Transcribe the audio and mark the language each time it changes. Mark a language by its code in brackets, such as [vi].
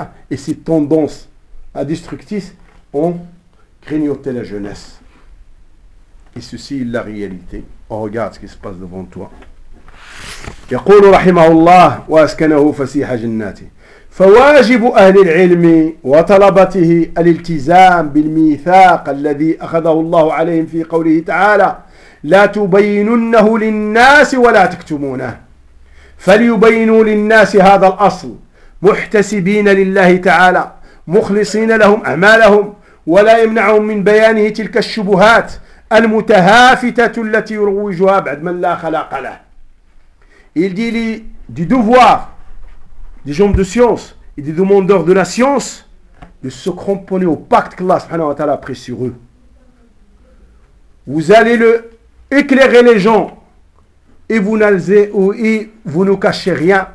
[fr] Et ces tendances à destructrices ont grignoté la jeunesse. Et ceci est la réalité. Oh, regarde ce qui se passe devant toi. [ar] يقول رحمه الله وأسكنه فسيح جناته فواجب أهل العلم وطلبته الالتزام بالميثاق الذي أخذه الله عليهم في قوله تعالى لا تبيننه للناس ولا تكتمونه فليبينوا للناس هذا الأصل محتسبين لله تعالى مخلصين لهم أعمالهم ولا يمنعهم من بيانه تلك الشبهات المتهافتة التي يروجها بعد من لا خلاق له. [fr] Il dit du devoir des gens de science et des demandeurs de la science de se cramponner au pacte que Allah subhanahu wa ta'ala a pris sur eux. Vous allez éclairer les gens et vous ne cachez rien.